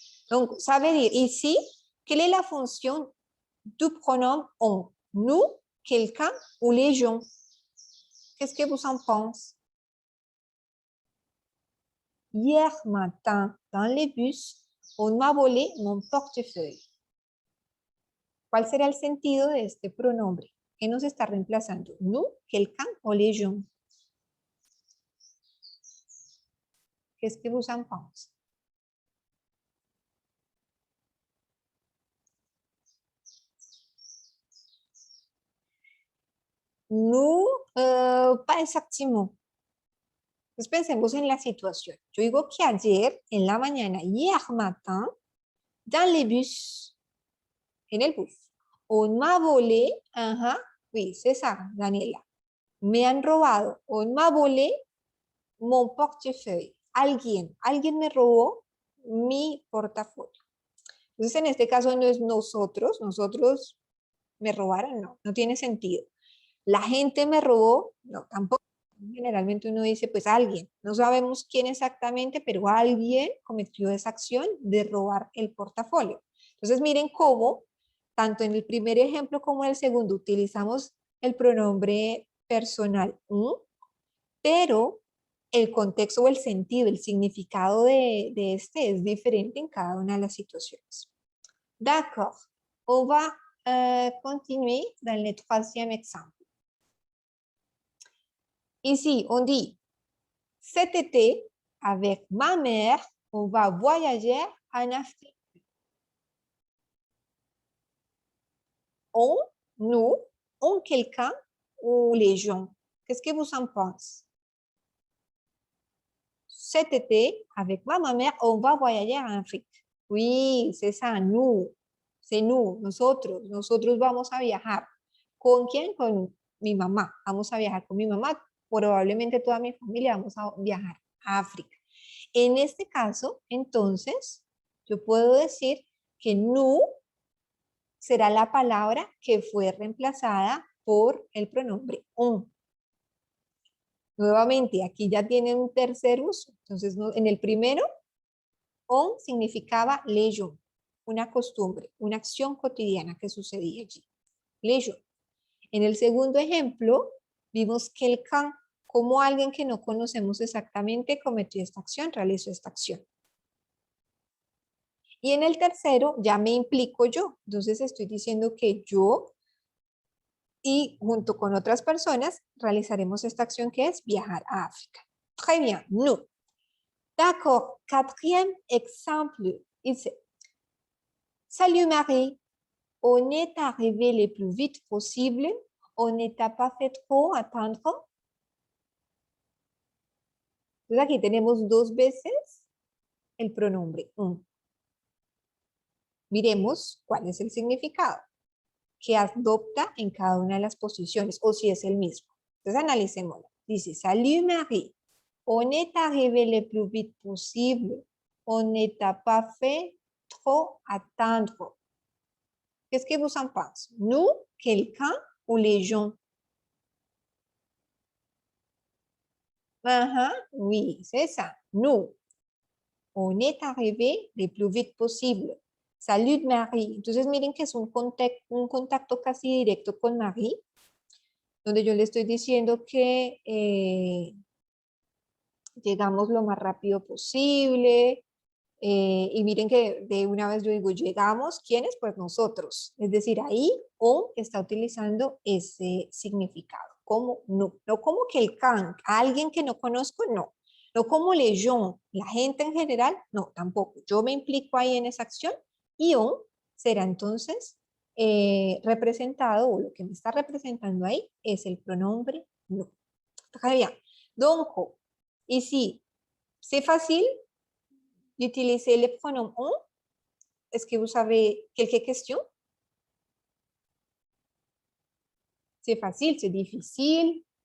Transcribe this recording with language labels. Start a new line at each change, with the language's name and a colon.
French: Donc, ça veut dire ici, quelle est la fonction du pronom on? Nous, quelqu'un ou les gens? Qu'est-ce que vous en pensez? Hier matin, dans le bus, on m'a volé mon portefeuille.
Spanish: ¿Cuál será el sentido de este pronombre? ¿Qué nos está reemplazando?
French: ¿Nous, quelqu'un o les gens? Qu'est-ce que vous en pensez? Nous, pas exactement.
Spanish: Entonces pensemos en la situación. Yo digo que ayer, en la mañana,
French: hier matin, dans le bus,
Spanish: en el bus,
French: on m'a volé, oui, c'est ça, Daniela.
Spanish: Me han robado,
French: on m'a volé mon portefeuille.
Spanish: Alguien me robó mi portafolio. Entonces, en este caso no es nosotros me robaron, no tiene sentido. La gente me robó, no, tampoco. Generalmente uno dice, pues alguien, no sabemos quién exactamente, pero alguien cometió esa acción de robar el portafolio. Entonces miren cómo, tanto en el primer ejemplo como en el segundo, utilizamos el pronombre personal, pero el contexto o el sentido, el significado de este es diferente en cada una de las situaciones.
French: D'accord. On va continuer dans le troisième exemple. Ici, on dit, cet été, avec ma mère, on va voyager en Afrique. On, nous, on quelqu'un ou les gens. Qu'est-ce que vous en pensez? Cet été, avec ma mère, on va voyager en Afrique. Oui, c'est ça, nous. C'est nous,
Spanish: nosotros. Nosotros vamos a viajar. ¿Con quién? Con mi mamá. Vamos a viajar con mi mamá. Probablemente toda mi familia vamos a viajar a África. En este caso, entonces, yo puedo decir que nous será la palabra que fue reemplazada por el pronombre on. Nuevamente, aquí ya tiene un tercer uso. Entonces, en el primero, on significaba les gens, una costumbre, una acción cotidiana que sucedía allí. Les gens. En el segundo ejemplo, vimos quelqu'un, como alguien que no conocemos exactamente cometió esta acción, realizó esta acción. Y en el tercero, ya me implico yo. Entonces, estoy diciendo que yo y junto con otras personas realizaremos esta acción que es viajar a África.
French: Très bien, nous. D'accord, quatrième exemple. Ici. Salut Marie, on est arrivé le plus vite possible. On ne t'a pas fait trop attendre.
Spanish: Entonces aquí tenemos dos veces el pronombre on. Miremos cuál es el significado que adopta en cada una de las posiciones o si es el mismo. Entonces analicémoslo.
French: Dice, salut Marie, on est arrivé le plus vite possible. On ne t'a pas fait trop attendre. Qu'est-ce que vous en pensez? Nous, quelqu'un ou les gens? Oui, c'est ça. Nous. On est arrivé le plus vite possible. Salut Marie.
Spanish: Entonces miren que es un contacto casi directo con Marie, donde yo le estoy diciendo que llegamos lo más rápido posible. Y miren que de una vez yo digo, llegamos, ¿quiénes? Pues nosotros. Es decir, ahí on está utilizando ese significado, como no como quelqu'un, alguien que no conozco, no. No como les gens, la gente en general, no, tampoco. Yo me implico ahí en esa acción y on será entonces representado, o lo que me está representando ahí es el pronombre no.
French: Très bien. Donc, ici, c'est facile d'utiliser le pronom on. Est-ce que vous savez quelques questions? C'est facile, c'est difficile.